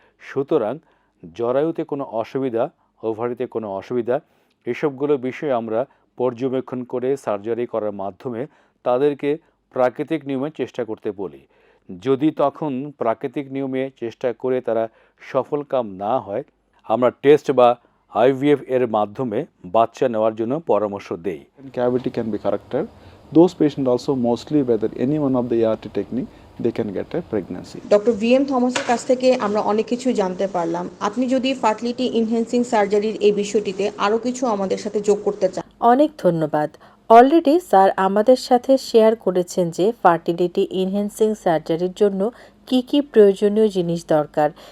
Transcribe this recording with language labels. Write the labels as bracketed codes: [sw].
[bn] সুতরাং জরায়ুতে কোনো অসুবিধা, ওভারিতে কোনো অসুবিধা, এসবগুলো বিষয়ে আমরা পর্যবেক্ষণ করে সার্জারি করার মাধ্যমে তাদেরকে প্রাকৃতিক নিয়মে চেষ্টা করতে বলি। যদি তখন প্রাকৃতিক নিয়মে চেষ্টা করে তারা সফলকাম না হয়, আমরা টেস্ট বা আইভিএফ এর মাধ্যমে বাচ্চা নেওয়ার জন্য পরামর্শ দেই। [en] Cavity can be corrected. Those patients also mostly whether any one of the ART technique they can get a pregnancy. [bn] Doctor VM থমাসের কাছ থেকে আমরা অনেক কিছু জানতে পারলাম। আপনি যদি ফার্টিলিটি ইনহ্যান্সিং সার্জারির এই বিষয়টিতে আরও কিছু আমাদের সাথে যোগ করতে চান। অনেক ধন্যবাদ। অলরেডি স্যার আমাদের সাথে শেয়ার করেছেন যে ফার্টিলিটি ইনহ্যান্সিং সার্জারির জন্য কি কি প্রয়োজনীয় জিনিস দরকার।